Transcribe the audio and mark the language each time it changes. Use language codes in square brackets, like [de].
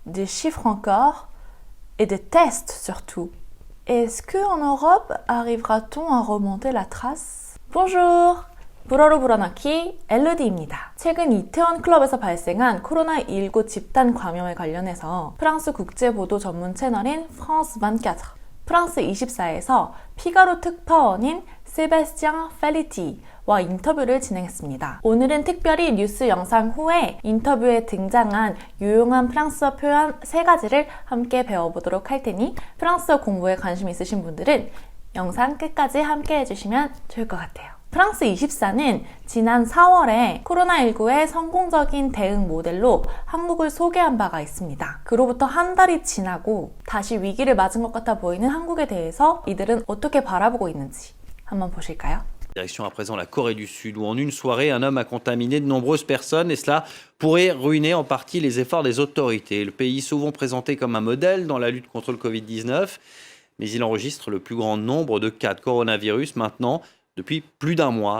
[fr] Des chiffres encore et des tests surtout. Est-ce qu'en Europe, arrivera-t-on à remonter la trace? Bonjour! [ko] 불어로 불어넣기 엘로디입니다. 최근 이태원 클럽에서 발생한 코로나19 집단 감염에 관련해서 프랑스 국제보도 전문 채널인 프랑스 24, 프랑스 24에서 피가로 특파원인 세바스티앙 팔리티와 인터뷰를 진행했습니다. 오늘은 특별히 뉴스 영상 후에 인터뷰에 등장한 유용한 프랑스어 표현 3가지를 함께 배워보도록 할 테니 프랑스어 공부에 관심 있으신 분들은 영상 끝까지 함께 해주시면 좋을 것 같아요. 프랑스 24는 지난 4월에 코로나19의 성공적인 대응 모델로 한국을 소개한 바가 있습니다. 그로부터 한 달이 지나고 다시 위기를 맞은 것 같아 보이는 한국에 대해서 이들은 어떻게 바라보고 있는지 한번 보실까요? [fr] Direction à présent la Corée du Sud, où en une soirée, un homme a contaminé de nombreuses personnes et cela pourrait ruiner en partie les efforts des autorités. Le pays, souvent présenté comme un modèle dans la lutte contre le Covid-19, mais il enregistre le plus grand nombre de cas de coronavirus maintenant, depuis plus d'un mois.